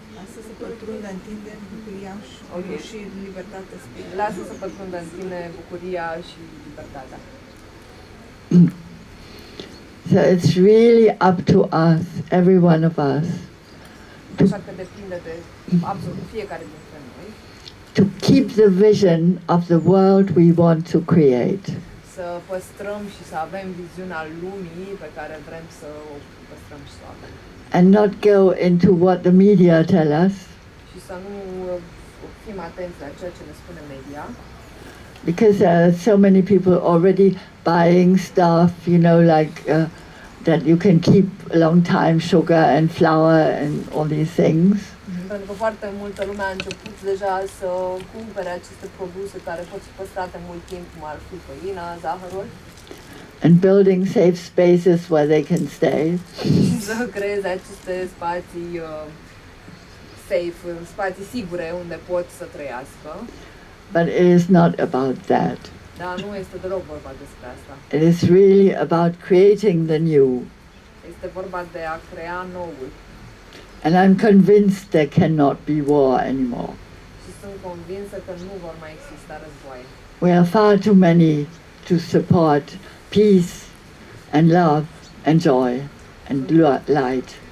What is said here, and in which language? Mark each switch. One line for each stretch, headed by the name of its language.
Romanian: Lasă să pătrundă în tine bucuria și libertatea spiritului. lasă să pătrundă în tine bucuria și libertatea.
English: So it's really up to us, every one of us,
Romanian: Așa că depinde de absolut fiecare dintre noi
English: to keep the vision of the world we want to create.
Romanian: să păstrăm și să avem viziunea lumii pe care vrem să o păstrăm și să o avem.
English: And not go into what the media tell us,
Romanian: Și să nu fim atenți la ceea ce ne spune media,
English: because there are so many people already buying stuff, you know, like that you can keep a long time, sugar and flour and all these things.
Romanian: pentru că foarte multă lume a început deja să cumpere aceste produse care pot fi păstrate mult timp, cum ar fi făina, zahărul,
English: And building safe spaces where they can stay.
Romanian: și să creeze aceste spații safe, spații sigure unde pot să trăiască.
English: But it is not about that.
Romanian: Dar nu este deloc vorba despre asta.
English: It is really about creating the new.
Romanian: Este vorba de a crea noul.
English: And I'm convinced there cannot be war anymore.
Romanian: Și sunt convinsă că nu vor mai exista războaie.
English: We are far too many to support peace and love and joy and light.